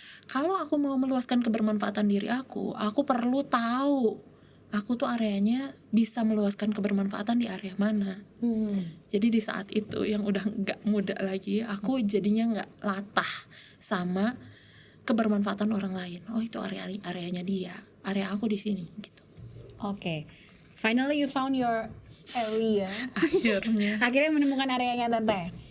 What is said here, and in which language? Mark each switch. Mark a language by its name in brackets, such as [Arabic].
[Indonesian] Kalau aku mau meluaskan kebermanfaatan diri aku perlu tahu aku tuh areanya bisa meluaskan kebermanfaatan di area mana. Jadi di saat itu yang udah gak muda lagi, aku jadinya gak latah sama kebermanfaatan orang lain. Oh, itu areanya dia, area aku di sini gitu. Oke. [English] Finally you found your area. [Indonesian] Akhirnya menemukan areanya Teteh.